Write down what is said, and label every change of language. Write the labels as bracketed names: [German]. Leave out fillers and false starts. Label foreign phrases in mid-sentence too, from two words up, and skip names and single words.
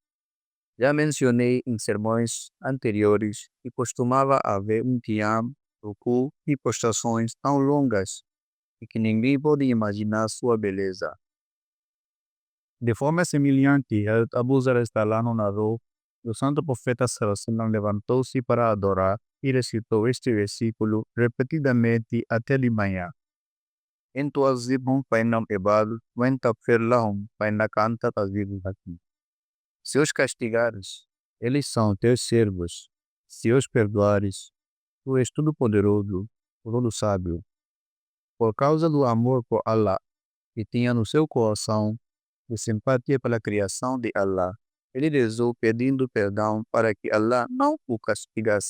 [Portuguese] Já mencionei em sermões anteriores que costumava haver um qiyam, ruku e prostrações tão longas e que ninguém pode imaginar sua beleza. De forma semelhante, Abu Zar narrou que o santo profeta [Arabic] صلى الله عليه وسلم [Portuguese] levantou-se para adorar e recitou este versículo repetidamente até de manhã. [Arabic] إن تعذبهم فإنهم عبادك وإن تغفر لهم فإنك أنت العزيز الحكيم. [Portuguese] Se os castigares, eles são teus servos. Se os perdoares, tu és todo-poderoso, todo-sábio. Por causa do amor por Allah que tinha no seu coração, de simpatia pela criação de Allah, ele rezou pedindo perdão para que Allah não o castigasse.